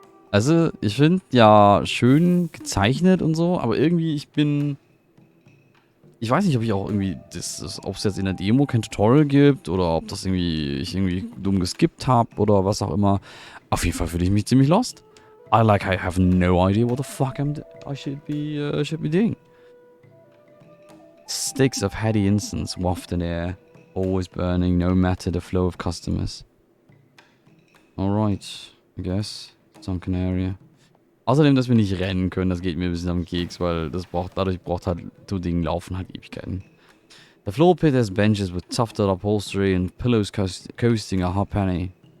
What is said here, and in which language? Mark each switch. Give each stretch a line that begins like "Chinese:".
German: Also, ich finde, ja, schön gezeichnet und so, aber irgendwie, ich weiß nicht, ob ich auch irgendwie, ob es jetzt in der Demo kein Tutorial gibt oder ob das ich irgendwie dumm geskippt habe oder was auch immer. Auf jeden Fall fühle ich mich ziemlich lost.
English: I have no idea what the fuck I should be doing. Sticks of heady incense waft in the air, always burning, no matter the flow of customers. Alright, I guess. Sunken Area.
German: Außerdem, dass wir nicht rennen können, das geht mir ein bisschen am Keks, weil dadurch braucht halt so Ding laufen halt Ewigkeiten.
English: The floor pit has benches with tufted upholstery and pillows coasting a halfpenny.